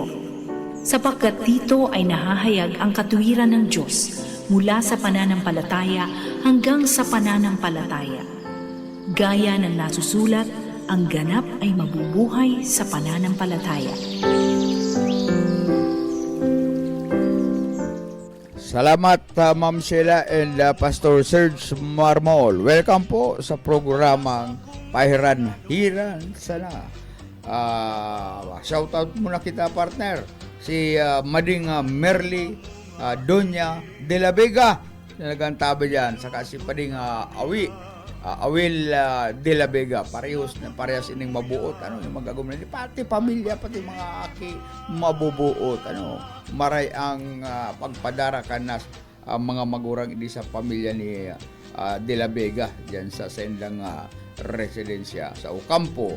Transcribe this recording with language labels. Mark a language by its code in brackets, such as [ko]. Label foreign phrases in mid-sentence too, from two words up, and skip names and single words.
[tl] Sapagkat dito ay nahahayag ang katuwiran ng Diyos mula sa pananampalataya hanggang sa pananampalataya. Gaya ng nasusulat, ang ganap ay mabubuhay sa pananampalataya. Salamat Ma'am Sheila and Pastor Serge Marmol. Welcome po sa programang Pahiran-hiran sana. [bik] Shoutout muna kita partner. Si Mading Merly Doña de la Vega na nagantabi dyan. Saka si Pading Awil de la Vega, parehas ining mabuot, yung magagawin nila, pati pamilya, pati mga aki mabubuot, maray ang pagpadara kanas mga magurang hindi sa pamilya ni de la Vega diyan sa sendang residensya sa Ocampo.